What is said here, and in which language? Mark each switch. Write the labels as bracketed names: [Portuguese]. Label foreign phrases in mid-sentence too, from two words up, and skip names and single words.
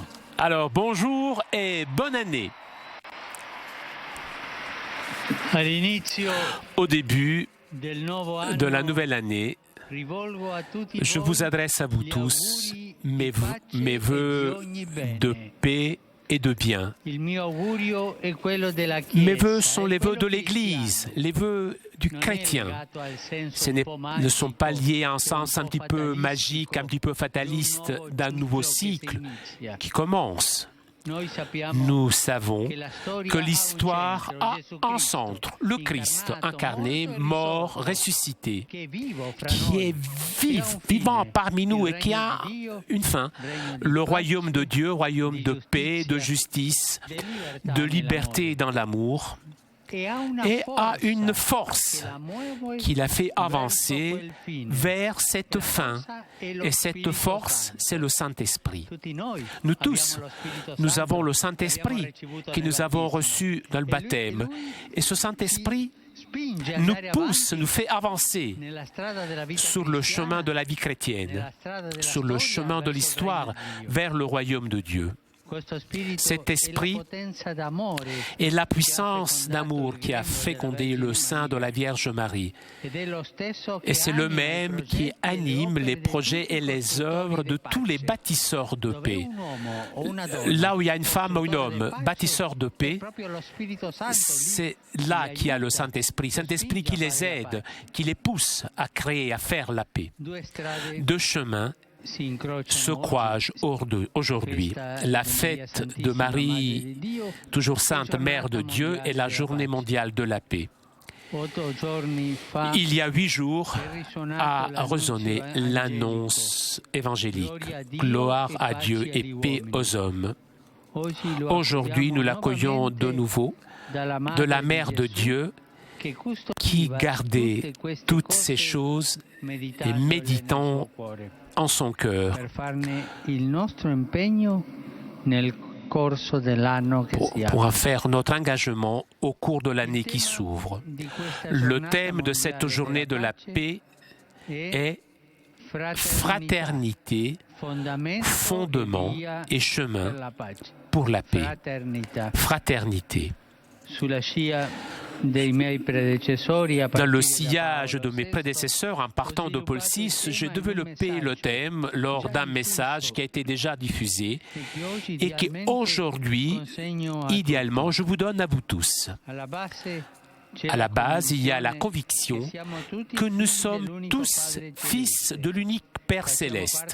[French] Alors, bonjour et bonne année. [Italian] All'inizio [French] Au début [Italian] del nuovo anno, [French] de la nouvelle année, [Italian] rivolgo a tutti [French] je vous adresse à vous [Italian] gli [French] tous [Italian] auguri [French] mes [Italian] di pace e [French] vœux [Italian] di ogni bene. [French] de paix et de bien. [Italian] Il mio augurio è quello della Chiesa. [French] Mes vœux sont [Italian] è [French] les vœux [Italian] quello [French] de l'Église, [Italian] cristiano. [French] les vœux du [Italian] Non è [French] chrétien. [Italian] legato al senso [French] Ce [Italian] un po' [French] ne sont pas [Italian] magico, [French] liés à un [Italian] che è [French] sens un [Italian] po' [French] petit peu [Italian] fatalistico, [French] magique, un petit peu fataliste [Italian] di un [French] d'un nouveau [Italian] ciclo che si [French] cycle [Italian] inizia. [French] qui commence. [Italian] Noi sappiamo [French] Nous savons [Italian] che la storia [French] que [Italian] ha un [French] l'histoire [Italian] centro, [French] a [Italian] Gesù [French] un [Italian] Cristo, [French] centre, le Christ [Italian] incarnato, [French] incarné, [Italian] morto e [French] mort, [Italian] risorto, [French] ressuscité, [Italian] che è vivo fra [French] qui [Italian] noi, [French] est [Italian] che ha un [French] vivant [Italian] fine, [French] parmi nous [Italian] il [French] et qui a [Italian] regno di Dio, [French] une fin. [Italian] regno di [French] Le [Italian] pace, [French] royaume de Dieu, royaume [Italian] di [French] de paix, de [Italian] giustizia, [French] justice, [Italian] di libertà [French] de liberté [Italian] nell'amore. [French] dans l'amour, [Italian] E ha una [French] et a [Italian] forza [French] une [Italian] che [French] force [Italian] la muove [French] qui l'a fait [Italian] verso [French] avancer [Italian] quel fine. [French] vers cette [Italian] La [French] fin. [Italian] forza è lo [French] Et cette [Italian] Spirito [French] force, [Italian] Santo. [French] c'est le Saint-Esprit. [Italian] Tutti noi [French] Nous [Italian] abbiamo [French] tous, [Italian] lo Spirito [French] nous [Italian] Santo [French] avons le [Italian] che abbiamo [French] Saint-Esprit [Italian] ricevuto [French] que [Italian] nel [French] nous avons [Italian] battesimo. [French] reçu dans le [Italian] E [French] baptême. [Italian] lui [French] Et ce Saint-Esprit [Italian] spinge a [French] nous [Italian] andare [French] pousse, [Italian] avanti [French] nous fait avancer [Italian] nella strada della vita [French] sur le [Italian] cristiana, [French] chemin de la vie chrétienne, [Italian] nella strada della [French] sur le [Italian] storia [French] chemin de [Italian] verso il [French] l'histoire [Italian] regno di Dio. [French] vers le royaume de Dieu. [Italian] Questo spirito [French] Cet esprit [Italian] è la potenza d'amore [French] Et la [Italian] che ha [French] puissance [Italian] fecondato [French] d'amour [Italian] il [French] qui a [Italian] grembo della [French] fécondé le [Italian] Vergine [French] sein de [Italian] Maria. [French] la Vierge Marie. [Italian] Ed è lo stesso che [French] Et c'est le [Italian] anima i [French] même qui [Italian] progetti e le [French] anime les [Italian] opere di [French] projets [Italian] tutti [French] et [Italian] i [French] les [Italian] costruttori [French] œuvres [Italian] di [French] de tous les [Italian] pace. [French] bâtisseurs de [Italian] Dove [French] paix. [Italian] un uomo o una donna, [French] Là où il y a une femme ou un [Italian] costruttore [French] homme, [Italian] di pace, [French] bâtisseur de [Italian] è [French] paix, [Italian] proprio lo Spirito Santo lì [French] c'est [Italian] che [French] là [Italian] li [French] qu'il y a le [Italian] aiuta, [French] Saint-Esprit. [Italian] li [French] Saint-Esprit [Italian] spinge [French] qui [Italian] a [French] les [Italian] fare la [French] aide, [Italian] pace. [French] qui les pousse à créer, à faire la paix. [Italian] Due strade [French] Deux chemins [Italian] si incrociano [French] se [Italian] oggi. [French] croisent aujourd'hui. [Italian] Festa [French] La [Italian] di Maria [French] fête de [Italian] Santissima, Madre [French] Marie, [Italian] di Dio, [French] toujours [Italian] e [French] sainte Mère de [Italian] giornata [French] Dieu, [Italian] mondiale [French] et la [Italian] della [French] journée [Italian] pace. [French] mondiale de la paix. [Italian] 8 giorni fa [French] Il y a 8 jours [Italian] è risuonato [French] a [Italian] l'annuncio [French] résonné [Italian] angelico. [French] l'annonce évangélique. [Italian] Gloria a Dio [French] Gloire à [Italian] e [French] Dieu [Italian] pace [French] et [Italian] agli [French] paix [Italian] uomini. [French] aux hommes. [Italian] Oggi lo [French] Aujourd'hui, nous [Italian] accogliamo [French] l'accueillons de [Italian] nuovamente [French] nouveau [Italian] dalla [French] de la [Italian] Madre [French] Mère de [Italian] Gesù, [French] Dieu [Italian] che [French] qui [Italian] custodiva [French] gardait [Italian] tutte queste [French] toutes [Italian] cose [French] ces choses [Italian] meditandole [French] et [Italian] nel [French] méditant [Italian] suo cuore, [French] en son cœur [Italian] per farne il nostro impegno nel corso dell'anno che si [French] pour [Italian] apre. [French] en faire notre engagement au cours de l'année qui s'ouvre. [Italian] Di questa [French] Le [Italian] giornata [French] thème de cette [Italian] mondiale [French] journée de [Italian] della [French] la [Italian] pace [French] paix est fraternité, fondement et chemin pour la paix. [Italian] Fraternità. [French] Fraternité. [Italian] Sulla scia [French] Dans le sillage de mes prédécesseurs, en partant de Paul VI, j'ai développé le thème lors d'un message qui a été déjà diffusé et qui aujourd'hui, idéalement, je vous donne à vous tous. À la base, il y a la conviction que nous sommes tous fils de l'unique Père céleste.